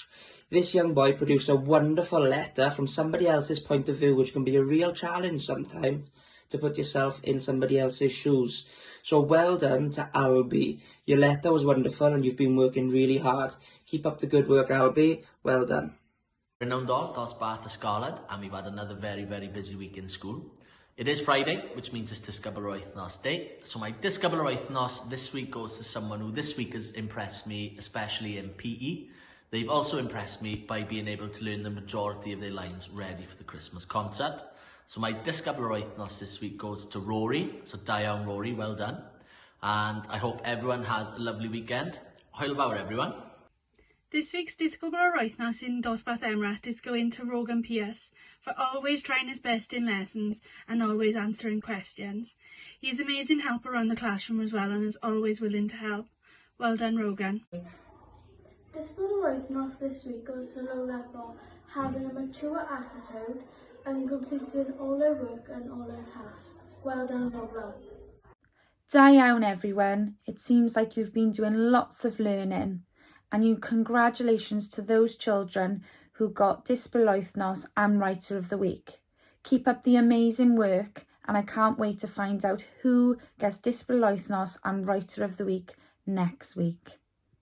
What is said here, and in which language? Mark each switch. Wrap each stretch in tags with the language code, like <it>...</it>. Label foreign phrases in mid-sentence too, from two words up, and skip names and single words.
<en>This young boy produced a wonderful letter from somebody else's point of view, which can be a real challenge sometimes to put yourself in somebody else's shoes. So well done to Albie. Your letter was wonderful and you've been working really hard. Keep up the good work, Albie. Well done.</en> <cy>Prynawn da dosbarth Ysgoled,</cy> <en>and we've had another very, very busy week in school. It is Friday, which means it's</en> <cy>Disgybl yr Wythnos</cy> <en>Day. So my</en> <cy>Disgybl yr Wythnos</cy> <en>this week goes to someone who this week has impressed me, especially in PE. They've also impressed me by being able to learn the majority of their lines ready for the Christmas concert. So my</en> <cy>Disgybl yr Wythnos</cy> <en>this week goes to Rory. So</en> <cy>da iawn</cy> <en>Rory, well done. And I hope everyone has a lovely weekend.</en> <cy>Hwyl fawr everyone.</cy> <en>This week's</en> <cy>Disgybl yr Wythnos</cy> <en>in Dosbarth Emrat is going to Rogan Pierce for always trying his best in lessons and always answering questions. He's an amazing help around the classroom as well and is always willing to help. Well done, Rogan.</en> <cy>Disgybl yr Wythnos</cy> <en>this week goes to Lola for having a mature attitude and completing all their work and all their tasks. Well done, Lola.</en> <cy>Da iawn everyone.</cy> <en>It seems like you've been doing lots of learning. And congratulations to those children who got</en> <cy>Disgybl yr Wythnos</cy> <en>and Writer of the Week. Keep up the amazing work and I can't wait to find out who gets</en> <cy>Disgybl yr Wythnos</cy> <en>and Writer of the Week next week.</en>